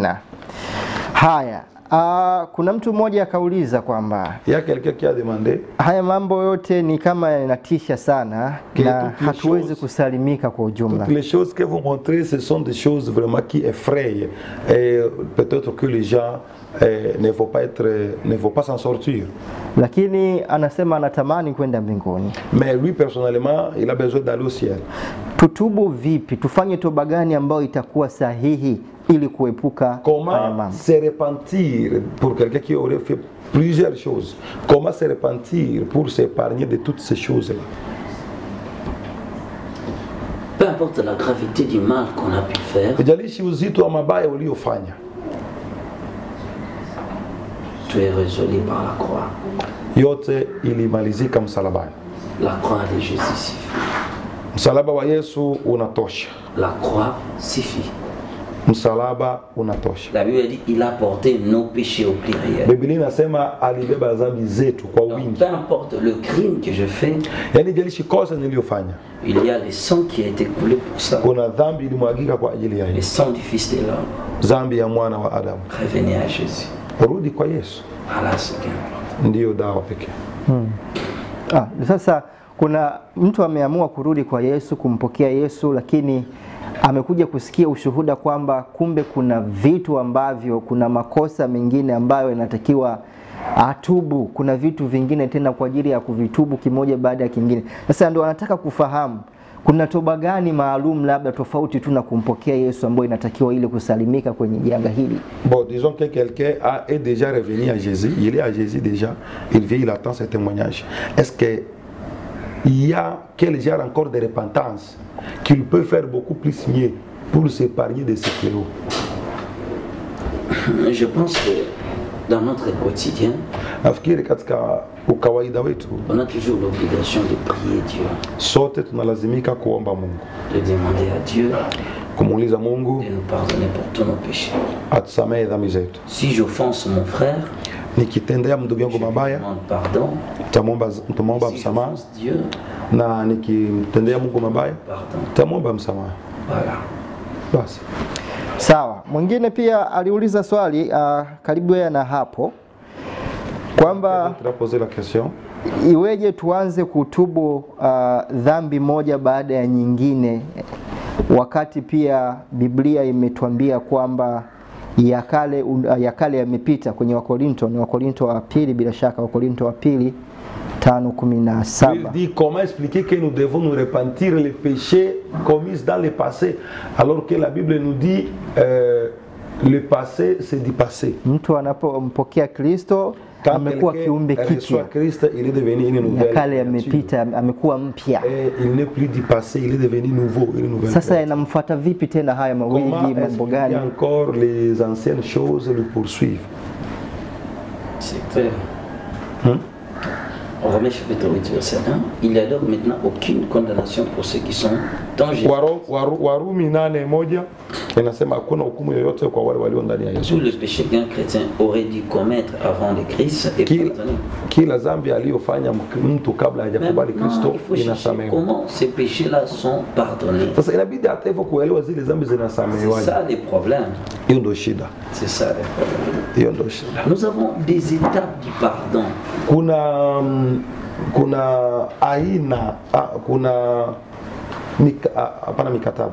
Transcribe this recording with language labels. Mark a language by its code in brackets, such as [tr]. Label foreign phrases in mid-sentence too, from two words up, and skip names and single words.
[fr] D'accord. [sw] Amina. Haya, kuna mtu mmoja akauliza kwamba [fr] Il y a quelqu'un qui a demandé [sw] haya mambo yote ni kama yanatisha sana na hatuwezi kusalimika kwa ujumla. [fr] toutes les choses que vous montrez, ce sont des choses vraiment qui effrayent. Et peut-être que les gens ne vont pas s'en sortir. [sw] Lakini anasema anatamani kwenda mbinguni. [fr] Mais lui personnellement, il a besoin d'aller au ciel. [sw] Tutubu vipi? Tufanye toba gani ambayo itakuwa sahihi ili kuepuka haya [fr] Comment [sw] mambo? [fr] se repentir pour quelqu'un qui aurait fait plusieurs choses? Comment se repentir pour s'épargner de toutes ces choses-là? Peu importe la gravité du mal qu'on a pu faire, [sw] Ijalishi uzito wa mabaya uliofanya, [fr] tu es résolu par la croix. [sw] yote ilimalizika msalabani. [fr] La croix de Jésus suffit. [sw] Msalaba wa Yesu unatosha. [fr] La croix suffit. [sw] Msalaba unatosha. [fr] La Bible dit il a porté nos péchés au pluriel. [sw] Biblia inasema alibeba dhambi zetu kwa [fr] Donc, [sw] wingi. [fr] peu importe le crime que je fais, [sw] Yaani ijalishi kosa niliyofanya, [fr] il y a le sang qui a été coulé pour ça. [sw] kuna dhambi ilimwagika kwa ajili ya [fr] Le [sw] hiyo. [fr] sang du Fils de l'homme. [sw] Dhambi ya mwana wa Adamu. [fr] Revenez à Jésus. [sw] Rudi kwa Yesu. [fr] Voilà ce qu'il importe. [sw] Ndiyo dawa pekee. Sasa kuna mtu ameamua kurudi kwa Yesu, kumpokea Yesu, lakini amekuja kusikia ushuhuda kwamba kumbe kuna vitu ambavyo, kuna makosa mengine ambayo inatakiwa atubu, kuna vitu vingine tena kwa ajili ya kuvitubu kimoja baada ya kingine. Sasa ndio anataka kufahamu kuna toba gani maalum labda tofauti tu na kumpokea Yesu ambayo inatakiwa ili kusalimika kwenye janga hili. [fr] Bon, disons que quelqu'un est déjà revenu à Jésus, il est à Jésus déjà, il vient, il attend ce témoignage. Est-ce que il y a quel genre encore de repentance qu'il peut faire beaucoup plus mieux pour s'épargner de ces fléaux? Je pense que dans notre quotidien, [sw] Nafikiri katika ukawaida wetu [fr] on a toujours l'obligation de prier Dieu, [sw] sote tunalazimika kuomba Mungu, [fr] de demander à Dieu [sw] kumuuliza Mungu [fr] de nous pardonner pour tous nos péchés. [sw] atusamehe dhambi zetu. [fr] Si j'offense mon frère, [sw] Nikitendea ndugu yangu [fr] je lui [sw] mabaya, [fr] demande pardon. [sw] tutamwomba [fr] Si [sw] msamaha, [fr] j'offense Dieu, [sw] na nikimtendea Mungu mabaya, [fr] pardon. [sw] tutamwomba msamaha. [fr] Voilà. [sw] Basi Sawa. Mwingine pia aliuliza swali karibu yeye na hapo kwamba [fr] tu as posé la question. [sw] iweje tuanze kutubu dhambi moja baada ya nyingine, wakati pia Biblia imetuambia kwamba ya kale yamepita. Kwenye Wakorinto, ni Wakorinto wa pili, bila shaka Wakorinto wa pili 5:17. [fr] Il dit comment expliquer que nous devons nous repentir les péchés commis dans le passé, alors que la Bible nous dit le passé c'est du passé. [sw] Mtu anapompokea Kristo amekuwa kiumbe kipya, [fr] Christ, il est devenu une nouvelle. [sw] ya kale yamepita, amekuwa mpya. [fr] Il n'est plus du passé, il est devenu nouveau, une nouvelle. [sw] Sasa yanamfuata vipi tena haya mawili, mambo gani? [fr] Encore les anciennes choses le poursuivent. C'est clair. Romains chapitre 8 verset 1. Il n'y a donc maintenant aucune condamnation pour ceux qui sont dans Jésus. [sw] Warumi 8:1 inasema hakuna hukumu yoyote kwa wale walio ndani ya Yesu. [fr] Tout le péché qu'un chrétien aurait dû commettre avant le Christ est pardonné. [sw] Kila dhambi aliyofanya mtu kabla hajakubali Kristo inasamehewa. [fr] Comment ces péchés-là sont pardonnés? [sw] Sasa inabidi hata hivyo kuelewa zile dhambi [fr] C'est [sw] zinasamehewa. [fr] ça les problèmes. [sw] Hiyo ndio shida. [fr] C'est ça les problèmes. [sw] Hiyo ndio shida. [fr] Nous avons des étapes du pardon. [sw] Kuna aina hapana mikataba.